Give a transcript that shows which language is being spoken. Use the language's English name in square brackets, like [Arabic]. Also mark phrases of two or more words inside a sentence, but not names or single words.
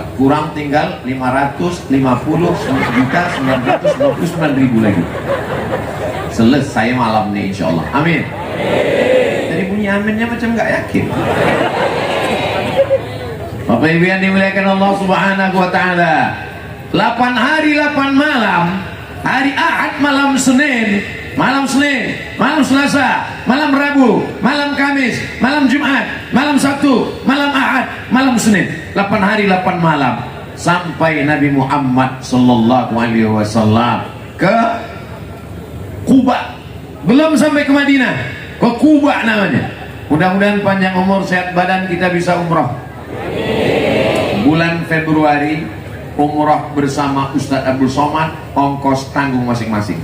[Indonesian] Kurang tinggal 550 juta 999.000 lagi. Selesai malam nih [Arabic] إن شاء الله. [Indonesian] Amin. Dari bunyi aminnya macam nggak yakin. Bapak Ibu yang dimuliakan Allah [Arabic] سبحانه وتعالى. [Indonesian] 8 hari 8 malam. Hari Ahad malam Senin, malam Selasa, malam Rabu, malam Kamis, malam Jumat, malam Sabtu, malam Ahad, malam Senin. 8 hari 8 malam sampai Nabi Muhammad [Arabic] صلى الله عليه وسلم [Indonesian] ke Kuba. Belum sampai ke Madinah, ke Kuba namanya. Mudah-mudahan panjang umur, sehat badan, kita bisa umrah. Bulan Februari umrah bersama Ustadz Abdul Somad, ongkos tanggung masing-masing.